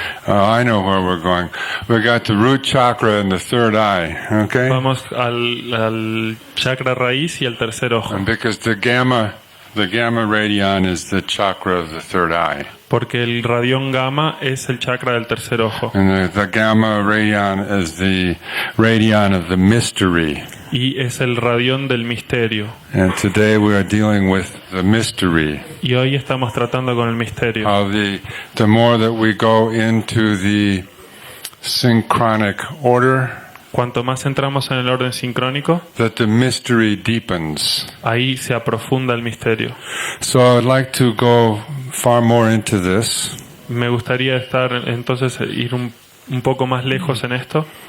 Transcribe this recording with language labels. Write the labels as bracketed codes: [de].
[en] I know where we're going. We got the root chakra and the third eye, okay? [es] Vamos al chakra raíz y al tercer ojo. [en] And because the gamma radion is the chakra of the third eye. [es] Porque el radión gamma es el chakra del tercer ojo. [en] And the gamma radion is the radion of the mystery. [es] Y es el radión del misterio. [en] And today we are dealing with the mystery. [es] Y hoy estamos tratando con el misterio. [en] The more that we go into the synchronic order, [es] Cuanto más entramos en el orden sincrónico, [en] that the mystery deepens. [es] ahí se aprofunda el misterio. [en] So I'd like to go far more into this. [es] Me gustaría entonces ir un poco más lejos en esto.